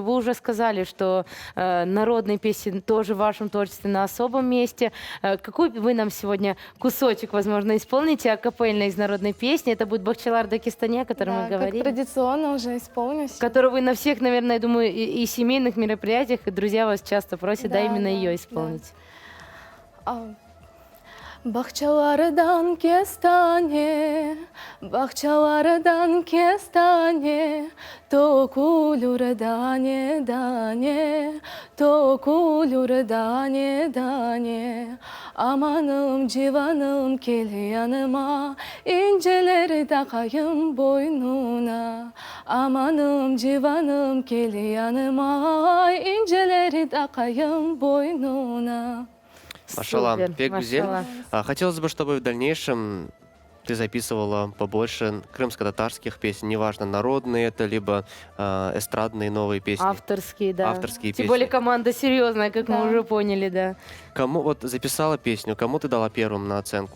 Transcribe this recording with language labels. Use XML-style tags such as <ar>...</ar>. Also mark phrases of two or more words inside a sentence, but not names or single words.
<ru>Вы уже сказали, что народные песни тоже в вашем творчестве на особом месте. Какой вы нам сегодня кусочек, возможно, исполните акапельно из народной песни? Это будет «Бахчалар Дагестане», о котором Да, мы как говорили. традиционно уже исполню. Которую вы на всех, наверное, я думаю, и семейных мероприятиях, и друзья вас часто просят, да, Да, именно да, ее да. исполнить.</ru> <crh>Бахчалардан кестане, бахчалардан кестане, то кулюр дане дане, то кулюр дане дане. Amanım civanım gel yanıma, inceleri takayım boynuna. Amanım civanım gel yanıma, inceleri takayım boynuna.</crh> <ru>Машалла, Супер,</ru> <crh>пек гүзел.</crh> <ru>машалла. Хотелось бы, чтобы в дальнейшем ты записывала побольше крымско-татарских песен, неважно, народные это, либо эстрадные новые песни. Авторские, да. Авторские Тем песни. более команда серьезная, как мы Да. уже поняли, да. Кому вот записала песню, кому ты дала первым на оценку?</ru>